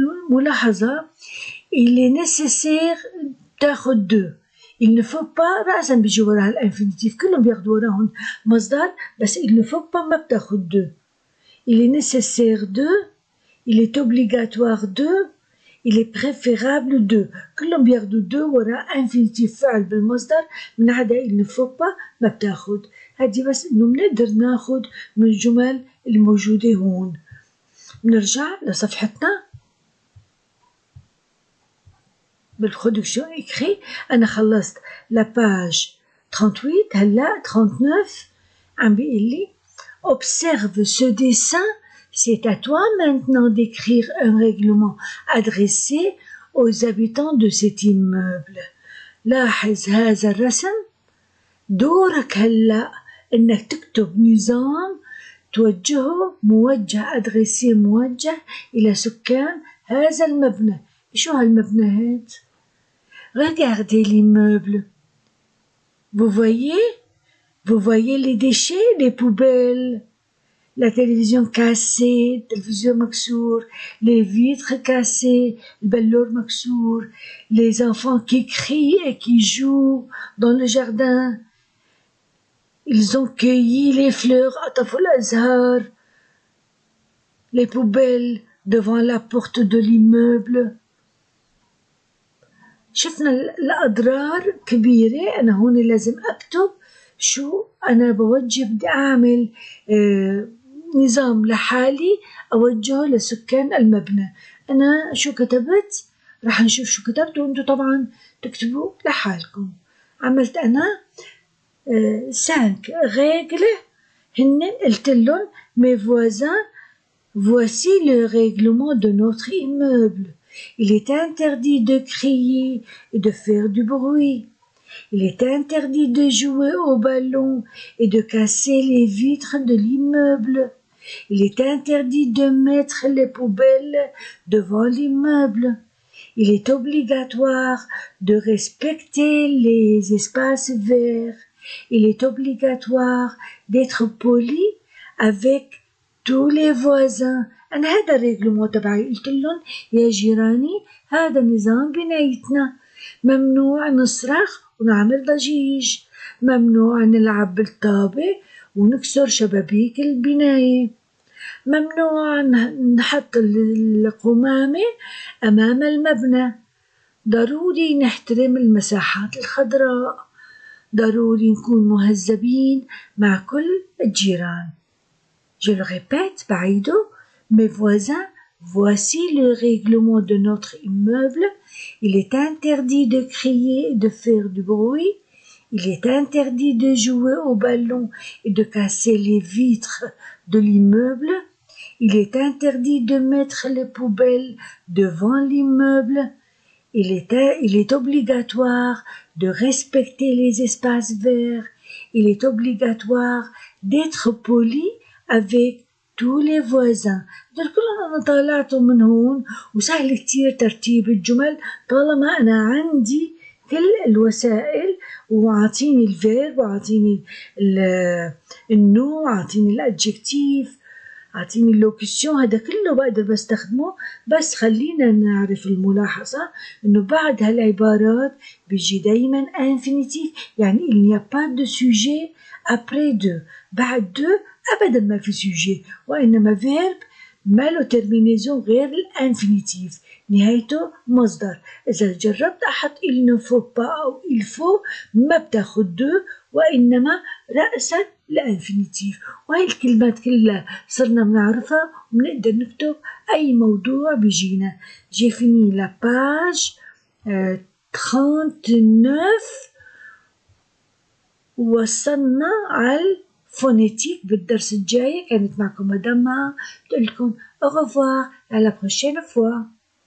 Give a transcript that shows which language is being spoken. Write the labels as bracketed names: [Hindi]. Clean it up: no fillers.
[French] ملاحظة il est nécessaire [Arabic] تاخد [French] de، il ne faut pas [Arabic] رأسا بيجي وراها الانفينيتيف، كلهم بياخدوا وراهم مصدر، بس [French] il ne faut pas [Arabic] ما بتاخد [French] de. il est nécessaire de، il est obligatoire de، il est préférable de [Arabic] كلهم بياخدوا دو وراء انفينيتيف فعل بالمصدر من عدا [French] il ne faut pas [Arabic] ما بتاخد. هدي بس إنه بنقدر ناخد من الجمل الموجودة هون. نرجع لصفحتنا بالبرودكسيون إكري. أنا خلصت لاباج 38. هلا 39 عم بيقول لي [French] observe ce dessin. C'est à toi maintenant d'écrire un règlement adressé aux habitants de cet immeuble. [Arabic] لاحظ هذا الرسم. دورك هلأ إنك تكتب نظام توجهه موجه أدريسي موجه إلى سكان هذا المبنى. شو هالمبنى هاد؟ [French] Regardez l'immeuble. Vous voyez les déchets, les poubelles, la télévision cassée, télévision [Arabic] مكسور, [French] les vitres cassées, [Arabic] البلور مكسور, [French] les enfants qui crient et qui jouent dans le jardin. Ils ont cueilli les fleurs, [Arabic] عطفوا الأزهار, [French] les poubelles devant la porte de l'immeuble. [Arabic] شفنا الأضرار كبيرة. أنا هون لازم أكتب شو أنا بوجه. بدي أعمل نظام لحالي أوجهه لسكان المبنى. أنا شو كتبت؟ رح نشوف شو كتبت وأنتوا طبعا تكتبوا لحالكم. عملت أنا 5 règles. هن قلت لهم [French] mes voisins, voici le règlement de notre immeuble. Il est interdit de crier et de faire du bruit. Il est interdit de jouer au ballon et de casser les vitres de l'immeuble. Il est interdit de mettre les poubelles devant l'immeuble. Il est obligatoire de respecter les espaces verts. Il est obligatoire d'être poli avec tous les voisins. [Arabic] أنا هذا الريجلمون تبعي. قلت لهم يا جيراني هذا نظام بنايتنا. ممنوع نصرخ ونعمل ضجيج. ممنوع نلعب بالطابة ونكسر شبابيك البناية. ممنوع نحط القمامة أمام المبنى. ضروري نحترم المساحات الخضراء. ضروري نكون مهذبين مع كل الجيران. [French] Je le répète, [Arabic] بعيده. [French] Mes voisins, voici le règlement de notre immeuble. Il est interdit de crier et de faire du bruit. Il est interdit de jouer au ballon et de casser les vitres de l'immeuble. Il est interdit de mettre les poubelles devant l'immeuble. Il est obligatoire de respecter les espaces verts. Il est obligatoire d'être poli avec tous les voisins. [Arabic] دول كلهم أنا طالعتهم من هون وسهل كتير ترتيب الجمل طالما أنا عندي كل الوسائل وعطيني الفيرب وعطيني النوع وعطيني الأدجكتيف عطيني اللوكيشن. هذا كله بقدر بستخدمه. بس خلينا نعرف الملاحظة إنه بعد هالعبارات بيجي دايما infinitif يعني [French] il n'y a pas de sujet après de. [Arabic] بعد de أبدا ما في sujet وإنما verb ما له terminaison غير الانفينيتيف نهايته مصدر. إذا جربت أحط [French] il ne faut pas [Arabic] أو [French] il faut [Arabic] ما بتاخد de وإنما رأسا الانفينيتيف. وهي الكلمات كلها صرنا بنعرفها وبنقدر نكتب أي موضوع بيجينا. [French] J'ai fini la page 39 [Arabic] ووصلنا على [French] phonétique [Arabic] بالدرس الجاي. كانت معكم مدام. بتقول لكم [French] au revoir à la prochaine fois.